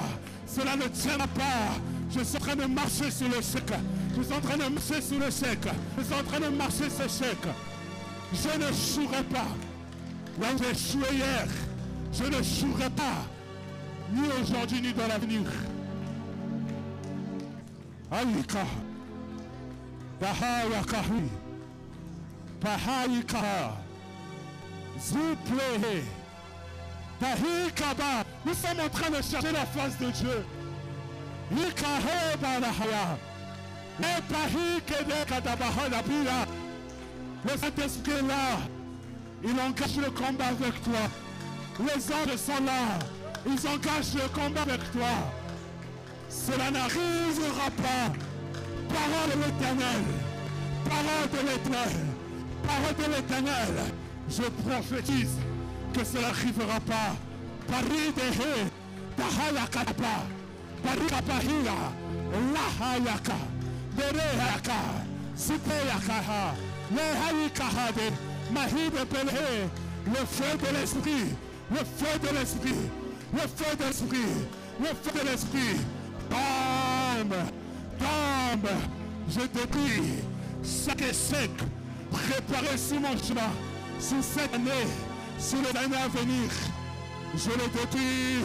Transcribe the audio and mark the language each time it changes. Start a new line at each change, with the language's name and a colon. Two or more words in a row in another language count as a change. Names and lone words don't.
French: Cela ne tiendra pas. Je suis en train de marcher sur le chèque. Je suis en train de marcher sur le chèque. Je suis en train de marcher sur le chèque. Je n'échouerai pas. Là où j'ai échoué hier, je n'échouerai pas. Ni aujourd'hui, ni dans l'avenir. Aïka. Bahayakahi. Bahayika. Zuplehe. Bahikaba. Nous sommes en train de chercher la face de Dieu. Ikahe Balahaya. Le Saint-Esprit est là. Il engage le combat avec toi. Les anges sont là. Ils engagent le combat avec toi. Cela n'arrivera pas. Parole de l'Éternel. Parole de l'Éternel. Parole de l'Éternel. Je prophétise que cela n'arrivera pas. Paris de He. Tahayakapa. Paris Kapahira. Lahayaka. Derehaka. Sipeyakaha. Lehayikahade. Mahide Pelhe. Le feu de l'esprit. Le feu de l'esprit. Le feu de l'esprit. Le feu de l'esprit. Tombe. Tombe. Je te prie. Chaque échec préparé sur mon chemin, sur cette année, sur les années à venir, je le détruis.